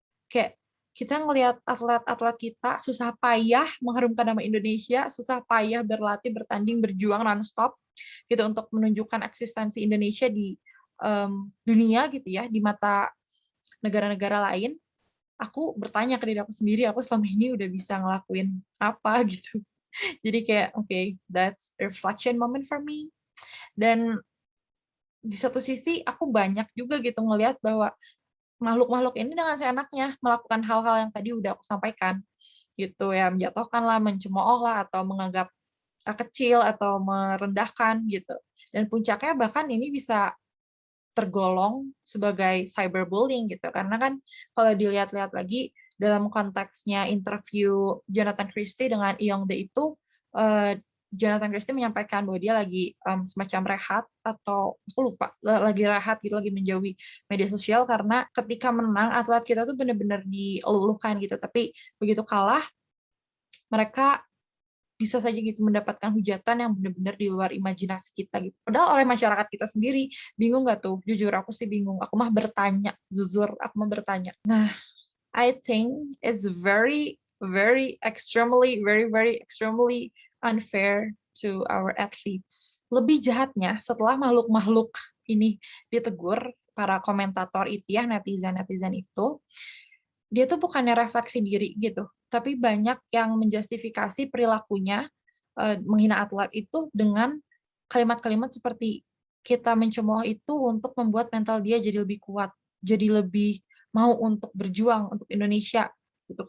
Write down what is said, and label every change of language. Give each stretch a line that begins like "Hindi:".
Indonesian: Kayak kita ngelihat atlet-atlet kita susah payah mengharumkan nama Indonesia, susah payah berlatih, bertanding, berjuang nonstop gitu untuk menunjukkan eksistensi Indonesia di dunia gitu ya, di mata negara-negara lain. Aku bertanya ke diri aku sendiri, aku selama ini udah bisa ngelakuin apa gitu. Jadi kayak,
English: okay, that's a reflection moment for me.
Indonesian: Dan di satu sisi aku banyak juga gitu ngelihat bahwa makhluk-makhluk ini dengan seenaknya melakukan hal-hal yang tadi udah aku sampaikan gitu ya, menjatuhkan lah, mencemooh lah, atau menganggap kecil atau merendahkan gitu. Dan puncaknya bahkan ini bisa tergolong sebagai cyberbullying gitu, karena kan kalau dilihat-lihat lagi dalam konteksnya interview Jonathan Christie dengan Eongde itu, Jonathan Christie menyampaikan bahwa dia lagi semacam rehat, atau aku lupa, lagi rehat gitu, lagi menjauhi media sosial karena ketika menang atlet kita tuh benar-benar dielulukan gitu, tapi begitu kalah mereka bisa saja gitu mendapatkan hujatan yang benar-benar di luar imajinasi kita gitu. Padahal oleh masyarakat kita sendiri. Bingung nggak tuh? Jujur aku sih bingung. Aku mah bertanya, jujur aku mah bertanya.
English: Nah, I think it's very, very extremely, very extremely unfair to our athletes.
Indonesian: Lebih jahatnya, setelah makhluk-makhluk ini ditegur, para komentator itu ya, netizen-netizen itu, dia tuh bukannya refleksi diri gitu, tapi banyak yang menjustifikasi perilakunya, menghina atlet itu dengan kalimat-kalimat seperti, kita mencemooh itu untuk membuat mental dia jadi lebih kuat, jadi lebih mau untuk berjuang untuk Indonesia, gitu.